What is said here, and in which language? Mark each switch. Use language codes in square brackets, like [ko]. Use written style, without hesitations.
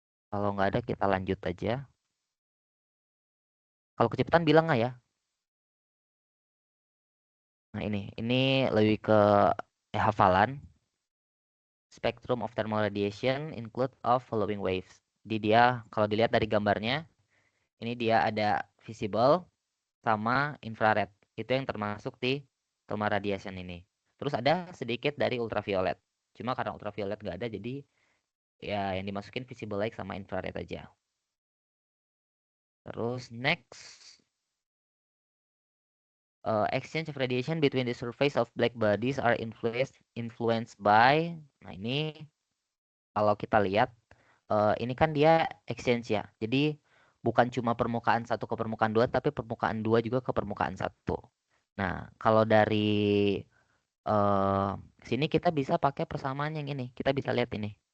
[id] Kalau nggak ada kita lanjut aja. Kalau kecepatan bilang nggak ya? Nah, ini lebih ke hafalan. [en] Spectrum of thermal radiation include of following waves. [id] Jadi dia kalau dilihat dari gambarnya, ini dia ada visible sama infrared. Itu yang termasuk di thermal radiation ini. Terus ada sedikit dari ultraviolet. Cuma karena ultraviolet nggak ada, jadi ya yang dimasukin visible light sama infrared aja. Terus [en] next, exchange of radiation between the surface of black bodies are influenced by. [id] Nah, ini kalau kita lihat ini kan dia exchange ya. Jadi bukan cuma permukaan 1 ke permukaan 2, tapi permukaan 2 juga ke permukaan 1. Nah, kalau dari sini kita bisa pakai persamaan yang ini. Kita bisa lihat ini.